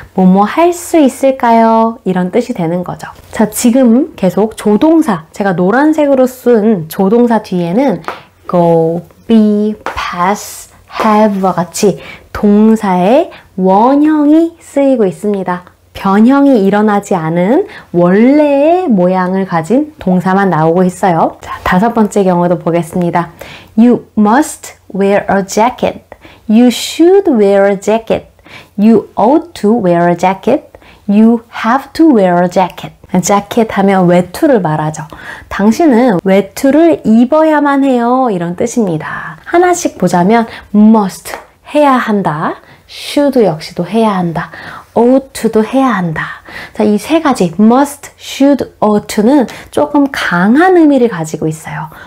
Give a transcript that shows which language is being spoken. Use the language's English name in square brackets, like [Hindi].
[Korean] 뭐뭐 할 수 있을까요? 이런 뜻이 되는 거죠. 자, 지금 계속 조동사, 제가 노란색으로 쓴 조동사 뒤에는 go, be, pass, have와 같이 동사의 원형이 쓰이고 있습니다. 변형이 일어나지 않은 원래의 모양을 가진 동사만 나오고 있어요. 자, 다섯 번째 경우도 보겠습니다. [English] You must wear a jacket. You should wear a jacket. You ought to wear a jacket. You have to wear a jacket. [Korean] jacket 하면 외투를 말하죠. 당신은 외투를 입어야만 해요. 이런 뜻입니다. 하나씩 보자면 must 해야 한다. should 역시도 해야 한다. ought to도 해야 한다. 자, 이 세 가지 must, should, ought to는 조금 강한 의미를 가지고 있어요.